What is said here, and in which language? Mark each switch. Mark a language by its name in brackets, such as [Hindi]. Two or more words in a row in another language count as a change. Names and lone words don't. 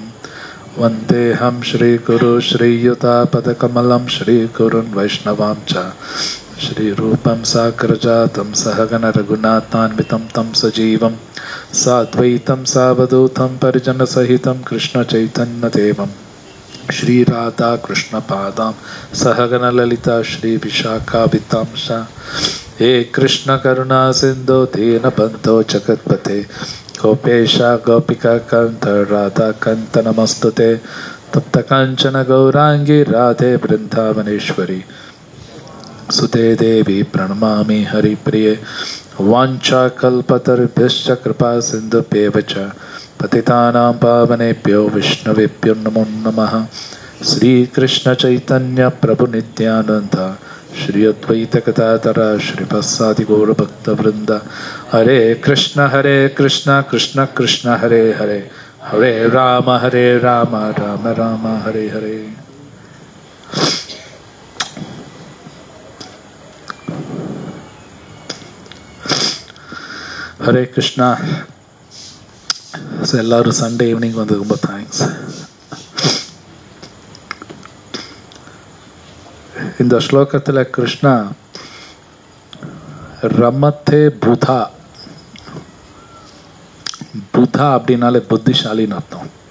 [Sanskrit] वन्देहं श्री गुरु श्रीयुता पदकमलं श्री गुरुन् वैष्णवां च श्री रूपं साग्रजातं सहगन रघुनाथान्वितं तं सजीवं साद्वैतं सावधूतं परिजन सहितं कृष्ण चैतन्य देवं श्री राधा कृष्ण पादाम सहगन ललिता श्री विशाखाभितांश. हे कृष्ण करुणा सिंधु दीन बंधो जगतपते गोपेशा गोपिका कंठ राधा कंठ नमस्तुते. तप्त कांचन गौरांगी राधे वृंदावनेश्वरी सुते देवी प्रणमामि हरिप्रिये. वाञ्छा कल्पतरुभ्यश्च कृपा सिन्धुभ्येव च पतितानां पावनेभ्यो विष्णुवेभ्यो नमो नमः. श्री कृष्ण चैतन्य प्रभु नित्यानंद श्री अद्वैत गदाधर श्रीवासादि गौर भक्त वृंद. हरे कृष्ण कृष्ण कृष्ण हरे हरे हरे राम राम राम हरे हरे. [Tamil] ஹரே கிருஷ்ணா. எல்லாரும் [English] Sunday evening [Tamil] வந்து ரொம்ப தேங்க்ஸ். இந்த ஸ்லோகத்தில் [Sanskrit] कृष्णा रमते बुधा, [Tamil] புதா அப்படின்னாலே புத்திசாலின்னு அர்த்தம்.